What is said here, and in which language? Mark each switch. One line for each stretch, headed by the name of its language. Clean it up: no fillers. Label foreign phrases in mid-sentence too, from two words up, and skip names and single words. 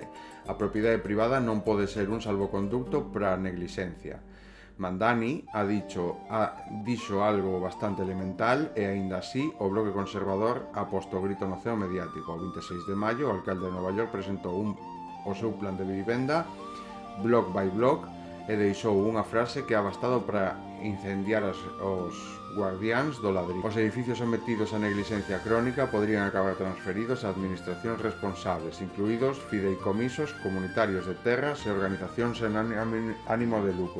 Galician: A propiedade privada non pode ser un salvoconducto para a neglixencia. Mandani dixo algo bastante elemental e aínda así o bloque conservador ha posto o grito no ceo mediático. O 26 de maio o alcalde de Nova York presentou o seu plan de vivenda
English: block by block
Galician: e deixou unha frase que ha bastado para incendiar os guardiáns do ladrillo. Os edificios sometidos a neglixencia crónica podrían acabar transferidos a administracións responsables, incluídos fideicomisos comunitarios de terras e organizacións en ánimo de lucro.